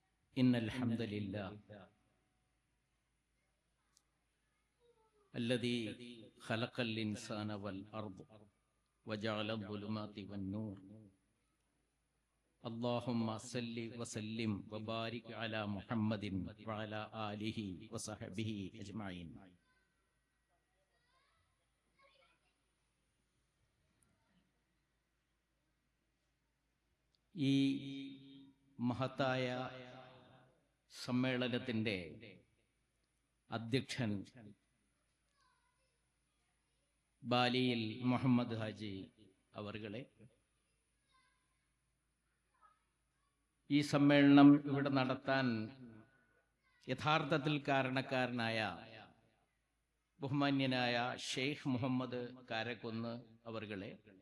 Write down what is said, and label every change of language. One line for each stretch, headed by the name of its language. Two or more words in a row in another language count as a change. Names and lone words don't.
Arabic: إن الحمد لله الذي خلق الإنسان والأرض وجعل الظلمات والنور اللهم صل وسلم وبارك على محمد وعلى آله وصحبه أجمعين.
Malayalam: ഈ മഹത്തായ സമ്മേളനത്തിൻ്റെ അധ്യക്ഷൻ ബാലിയിൽ മുഹമ്മദ് ഹാജി അവർകളെ, ഈ സമ്മേളനം ഇവിടെ നടത്താൻ യഥാർത്ഥത്തിൽ കാരണക്കാരനായ ബഹുമാന്യനായ ഷെയ്ഖ് മുഹമ്മദ് കാരക്കുന്ന് അവർകളെ,